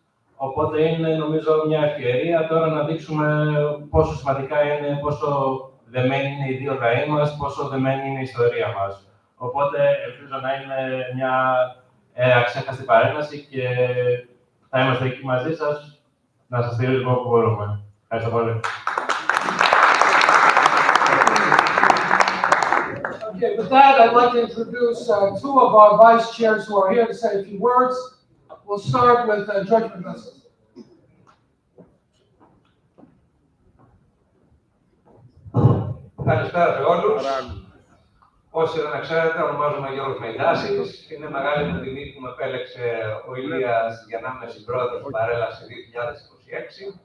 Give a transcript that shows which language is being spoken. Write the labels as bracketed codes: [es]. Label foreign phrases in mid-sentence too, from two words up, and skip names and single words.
[el] Οπότε είναι, νομίζω, μια ευκαιρία τώρα να δείξουμε πόσο σημαντικά είναι, πόσο δεμένη είναι οι δύο λαοί μας, πόσο δεμένη είναι η ιστορία μας. Οπότε ελπίζω να είναι μια αξέχαστη παρέμβαση και θα είμαστε εκεί μαζί σας να σας στηρίζουμε όπου μπορούμε. Ευχαριστώ πολύ. [en] Okay, with that, I'd like to introduce two of our vice chairs who are here to say a few words. We'll start with Judge Katsos. [el] Καλησπέρα σε όλους. Όσοι δεν με ξέρετε, ονομάζομαι Γιώργος Μεϊντάσης. Είναι μεγάλη μου τιμή που με επέλεξε ο Ηλίας για να είμαι συμπρόεδρος στην παρέλαση 2026.